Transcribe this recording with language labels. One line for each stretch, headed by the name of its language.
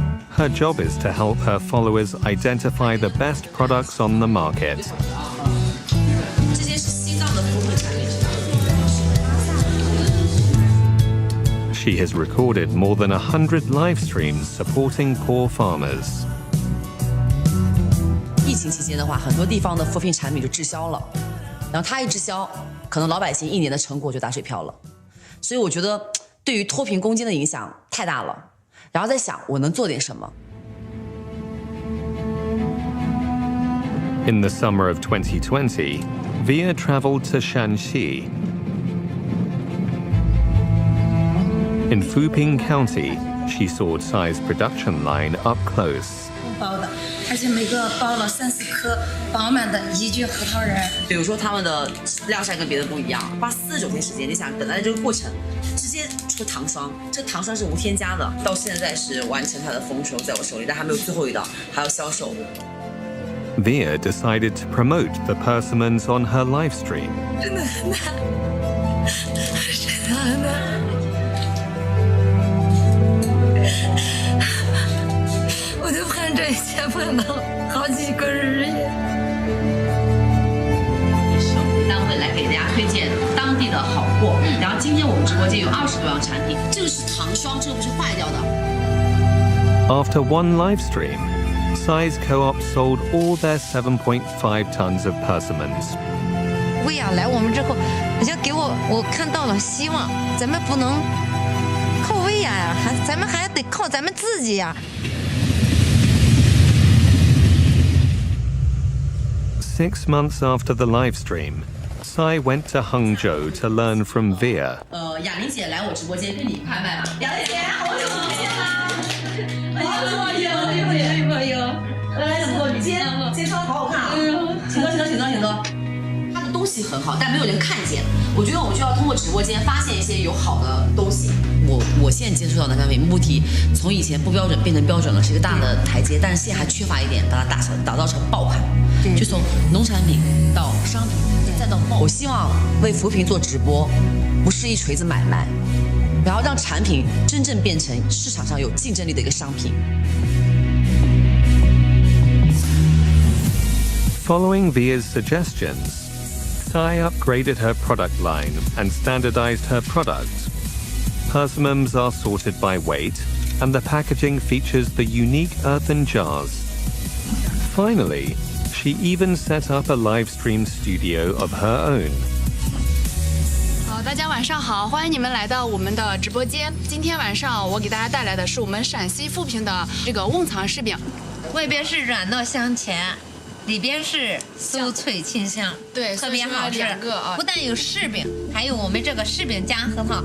English: Her job is to help her followers identify the best products on the market. She has recorded more than 100 live streams supporting poor farmers.
Chinese: 疫情期间的话，很多地方的扶贫产品就滞销了，然后它一滞销，可能老百姓1年的成果就打水漂了。所以我觉得对于脱贫攻坚的影响太大了，然后在想我能做点什么。
English: In the summer of 2020, Via traveled to Shanxi. In Fuping County, she saw Tsai's production line up close.
Chinese: 包的，而且每个包了3、4颗，饱满的一具核桃仁。比如说他们的晾晒跟别的不一样，花49天时间，你想等待这个过程，直接出糖霜，这糖霜是无添加的，到现在是完成它的丰收在我手里，但还没有最后一道，还要销售。
English: Via decided to promote the persimmons on her live stream.
Chinese: 真的很难，真的很难。我就盼这一切盼到好几个日夜。单位来给大家推荐当地的好货，然后今天我们直播间有20多样产品，这个是糖霜，这个不是坏掉的。
English: After one live stream, Tsai's co-op sold all their 7.5 tons of persimmons.
Chinese: 薇娅来我们之后，好像给我看到了希望，咱们不能靠薇娅呀，咱们还得靠咱们自己呀。
English: 6 months after the live stream, Tsai went to Hangzhou to learn from Via.
Chinese: 雅玲姐来我直播间跟你拍卖吧。雅玲姐，好久不见啦！好久不见，有。来，怎么今天穿的好好看啊！请坐。他的东西很好，但没有人看见。我觉得我们就要通过直播间发现一些有好的东西。我现在接触到的产品，目的从以前不标准变成标准了，是一个大的台阶，但是现在还缺乏一点，把它打造成爆款。就从农产品到商品，再我希望为扶贫做直播，不是一锤子买卖，然后让产品真正变成市场上有竞争力的一个商品。
English: Following Via's suggestions, Tsai upgraded her product line and standardized her products. Persimmons are sorted by weight, and the packaging features the unique earthen jars. Finally, she even set up a live stream studio of her own.
Chinese: 大家晚上好，欢迎你们来到我们的直播间。今天晚上我给大家带来的是我们陕西富平的这个瓮藏柿饼，外边是软糯香甜，里边是酥脆清香，对，特别好吃。不但有柿饼，还有我们这个柿饼加核桃，